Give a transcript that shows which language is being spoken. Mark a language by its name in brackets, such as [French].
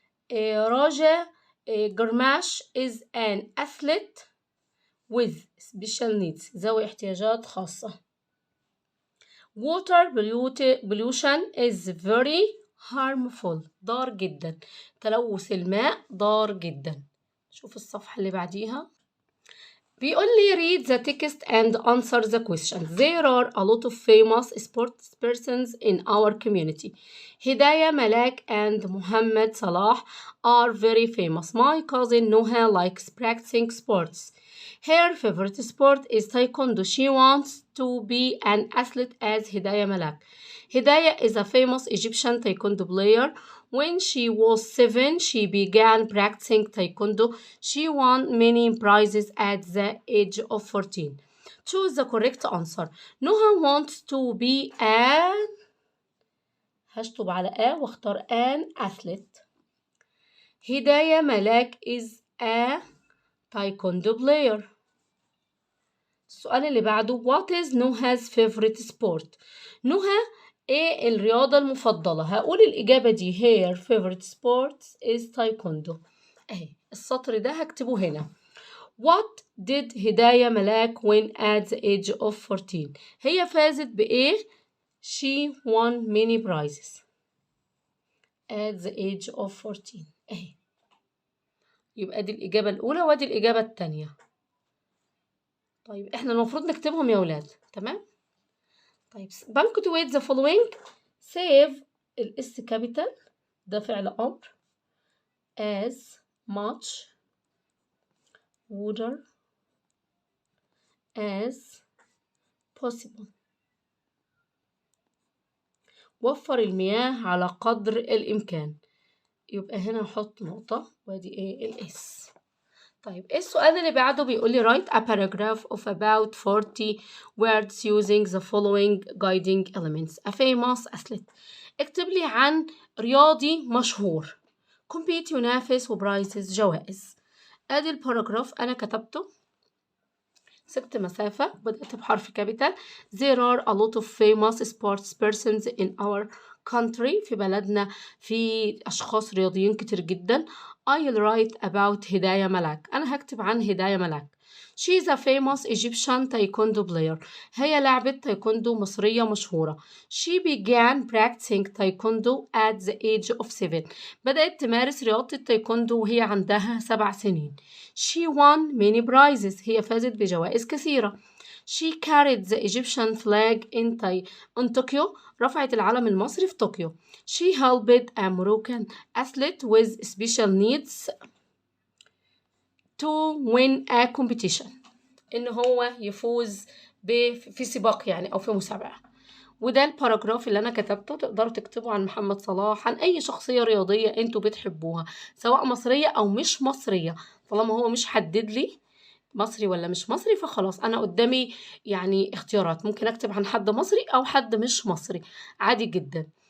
[English] Raja Garmash is an athlete with special needs، [Arabic] ذوي احتياجات خاصة. [English] water pollution is very harmful، [Arabic] ضار جدا، تلوث الماء ضار جدا. شوف الصفحة اللي بعديها. بيقول لي [English] read the text and answer the question. There are a lot of famous sports persons in our community. هداية ملاك and Muhammad Salah are very famous. My cousin Noha likes practicing sports. Her favorite sport is taekwondo. She wants to be an athlete as Hidayah Malak. Hidayah is a famous Egyptian taekwondo player. When she was 7, she began practicing taekwondo. She won many prizes at the age of 14. Choose the correct answer. Noha wants to be an [Arabic] هشطب على واختار [English] an athlete. Hidayah Malak is a taekwondo player. [Arabic] السؤال اللي بعده [English] what is Noha's favorite sport؟ [Arabic] نهى ايه الرياضة المفضلة؟ هقول الإجابة دي [English] her favorite sport is taekwondo. [Arabic] اهي السطر ده هكتبه هنا. [English] What did Hidayah Malak win at the age of 14؟ [Arabic] هي فازت بإيه؟ [English] She won many prizes at the age of 14. [Arabic] اهي يبقى دي الإجابة الأولى ودي الإجابة التانية. طيب احنا المفروض نكتبهم يا ولاد، تمام؟ طيب [English] punctuate the following. save [Arabic] الاس كابيتال ده فعل أمر [English] as much water as possible. [Arabic] وفر المياه على قدر الإمكان. يبقى هنا نحط نقطة وادي ايه الاس. طيب ايه السؤال اللي بعده؟ بيقول لي [English] write a paragraph of about 40 words using the following guiding elements. A famous athlete. [Arabic] اكتب لي عن رياضي مشهور. compete ينافس وبرايزز جوائز. ادي الباراجراف انا كتبته، سبت مسافة، بدأت بحرف كابيتال. [English] There are a lot of famous sports persons in our country. [Arabic] في بلدنا في أشخاص رياضيين كتير جدا. [English] I'll write about هداية ملاك. [Arabic] أنا هكتب عن هداية ملاك. [English] She is a famous Egyptian taekwondo player. [Arabic] هي لاعبة تايكوندو مصرية مشهورة. [English] She began practicing taekwondo at the age of 7. [Arabic] بدأت تمارس رياضة التايكوندو وهي عندها 7 سنين. [English] She won many prizes. [Arabic] هي فازت بجوائز كثيرة. [English] She carried the Egyptian flag in Tokyo. [Arabic] رفعت العلم المصري في طوكيو. [English] She helped a Moroccan athlete with special needs to win a competition. [Arabic] إن هو يفوز في سباق يعني أو في مسابقة. وده الباراجراف اللي أنا كتبته. تقدروا تكتبوا عن محمد صلاح، عن أي شخصية رياضية أنتوا بتحبوها سواء مصرية أو مش مصرية. طالما هو مش حدد لي مصري ولا مش مصري فخلاص أنا قدامي يعني اختيارات، ممكن أكتب عن حد مصري أو حد مش مصري عادي جدا.